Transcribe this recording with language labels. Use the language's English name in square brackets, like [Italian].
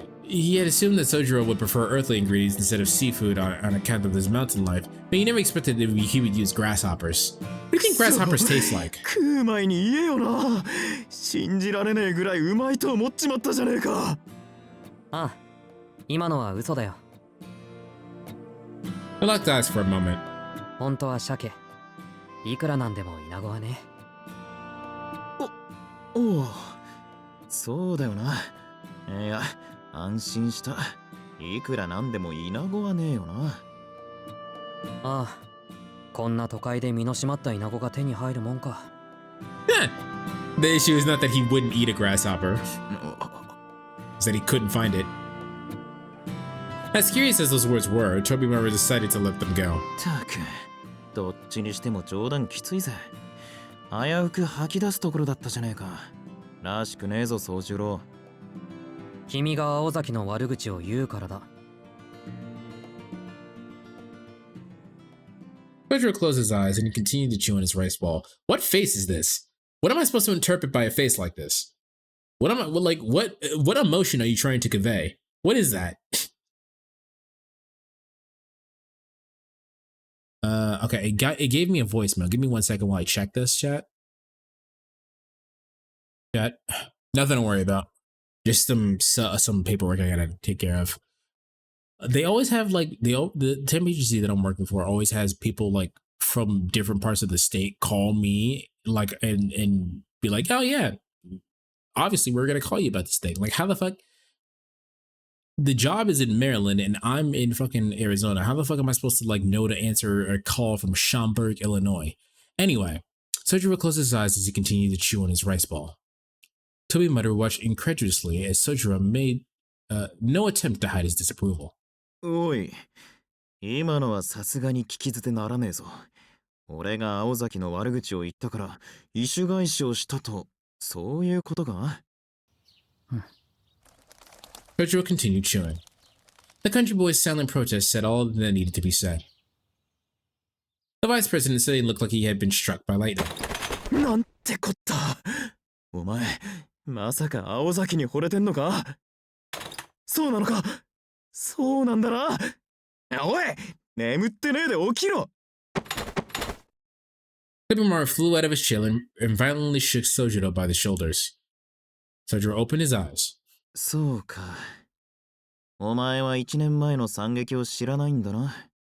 [English] He had assumed that Sojiro would prefer earthly ingredients instead of seafood on account of his mountain life, but he never expected that he would use grasshoppers. What do you think grasshoppers taste like? [Japanese] 食う前に言えよな。信じられねえぐらいうまいと思っちまったじゃねえか。ああ、今のは嘘だよ。 [English] I locked eyes for a moment. [Japanese] 本当は鮭。いくらなんでもイナゴはね。おお、そうだよな。いや、安心した。いくらなんでもイナゴはねえよな。ああ、こんな都会で身の締まったイナゴが手に入るもんか。 [English] The issue is not that he wouldn't eat a grasshopper, it's that he couldn't find it. As curious as those words were, Tobimaru decided to let them go. [Japanese] たく、どっちにしても冗談きついぜ。危うく吐き出すところだったじゃねえか。らしくねえぞ、宗十郎。君が青崎の悪口を言うからだ。 [English] Sojiro closed his eyes and he continued to chew on his rice ball. What face is this? What am I supposed to interpret by a face like this? What emotion are you trying to convey? What is that? Okay, it gave me a voicemail. Give me 1 second while I check this, chat. Chat, nothing to worry about. Just some paperwork I gotta take care of. They always have like the temp agency that I'm working for always has people like from different parts of the state call me like and be like, oh yeah, obviously we're gonna call you about this thing. Like, how the fuck? The job is in Maryland and I'm in fucking Arizona. How the fuck am I supposed to like know to answer a call from Schaumburg, Illinois? Anyway, Sojiro closed his eyes as he continued to chew on his rice ball. Tobimaro watched incredulously as Sojiro made no attempt to hide his disapproval. [Japanese] おい、今のはさすがに聞き捨てならねえぞ。俺が青崎の悪口を言ったから意趣返しをしたと、そういうことか？ [English] Sojiro continued chewing. The country boy's silent protest said all that needed to be said. The vice president said he looked like he had been struck by lightning. [Japanese] なんてこった。お前、まさか青崎に惚れてんのか？そうなのか？そうなんだな。おい、眠ってねえで起きろ。 [English] Tobimaro flew out of his chair and violently shook Sojiro by the shoulders. Sojiro opened his eyes. [Japanese] そうか。お前は1年前の惨劇を知らないんだな。